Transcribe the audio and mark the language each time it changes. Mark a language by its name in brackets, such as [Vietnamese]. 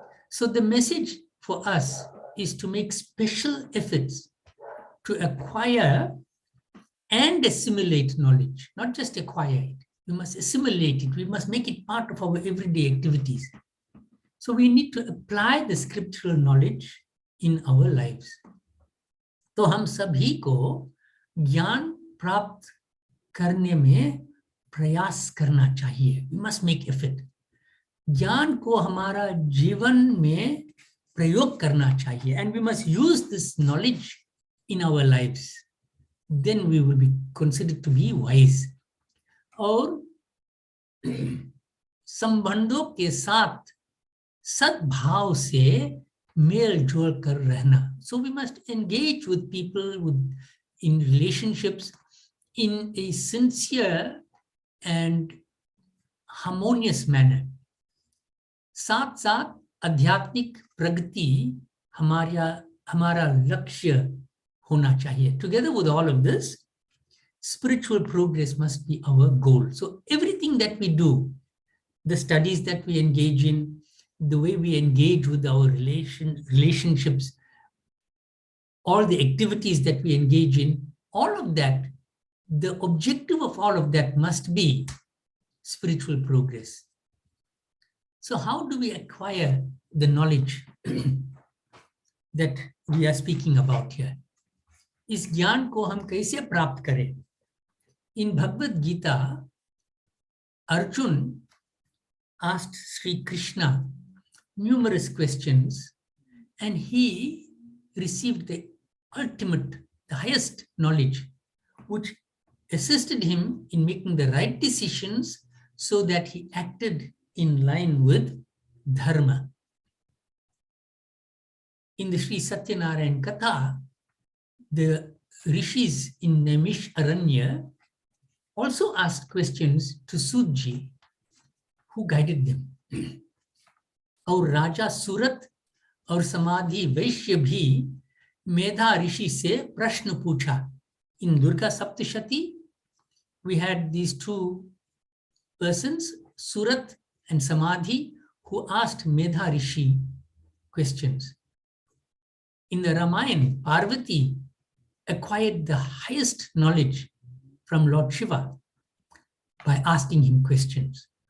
[English] So the message for us is to make special efforts to acquire and assimilate knowledge, not just acquire it. We must assimilate it. We must make it part of our everyday activities. So we need to apply the scriptural knowledge in our lives. [Hindi] तो हम सभी को ज्ञान प्राप्त करने में प्रयास करना चाहिए. [English] We must make effort. [Hindi] ज्ञान को हमारा जीवन में प्रयोग करना चाहिए. [English] And we must use this knowledge in our lives. Then we will be considered to be wise. [Hindi] और संबंधों के साथ सद्भाव से मेल जोल कर रहना. [English] So we must engage with people in relationships in a sincere and harmonious manner. [Hindi] साथ साथ आध्यात्मिक प्रगति हमारा लक्ष्य होना चाहिए. [English] Together with all of this, spiritual progress must be our goal. So everything that we do, the studies that we engage in, the way we engage with our relationships, all the activities that we engage in, all of that, the objective of all of that must be spiritual progress. So how do we acquire the knowledge that we are speaking about here? [Hindi] इस ज्ञान को हम कैसे प्राप्त करें? [English] In Bhagavad Gita, Arjun asked Sri Krishna numerous questions, and he received the ultimate, the highest knowledge, which assisted him in making the right decisions so that he acted in line with dharma. In the Sri Satyanarayan Katha, the rishis in Nemish Aranya also asked questions to Sudji, who guided them. [Hindi] और राजा सूरत और समाधि वैश्य भी मेधा ऋषि से प्रश्न पूछा. [English] In Durga Saptashati, we had these two persons, Surat and Samadhi, who asked Medha Rishi questions. In the Ramayana, Parvati acquired the highest knowledge from Lord Shiva by asking him questions.